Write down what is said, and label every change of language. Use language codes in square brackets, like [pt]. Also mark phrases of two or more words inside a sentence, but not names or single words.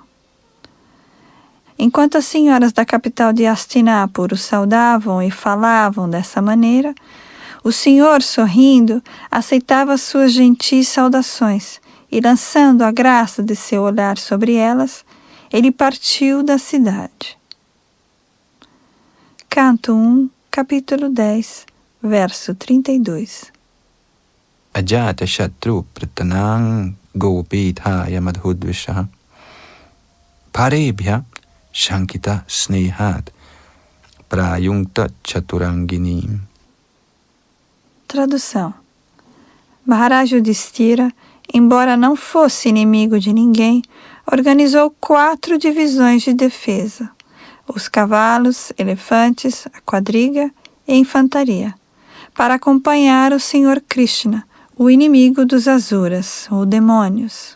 [pt] Enquanto as senhoras da capital de Hastinapura o saudavam e falavam dessa maneira, o Senhor, sorrindo, aceitava suas gentis saudações e, lançando a graça de seu olhar sobre elas, ele partiu da cidade. Canto 1, capítulo 10, verso 32. [sa] अजात शत्रुः पृतनां गोपीथाय मधुद्विषः परेभ्यः शङ्कितः स्नेहात् प्रायुङ्क्त चतुरङ्गिणीम्. [pt] Tradução. Maharaj Yudhishthira, embora não fosse inimigo de ninguém, organizou 4 divisões de defesa: os cavalos, elefantes, a quadriga e a infantaria, para acompanhar o Senhor Krishna, o inimigo dos Asuras, ou demônios.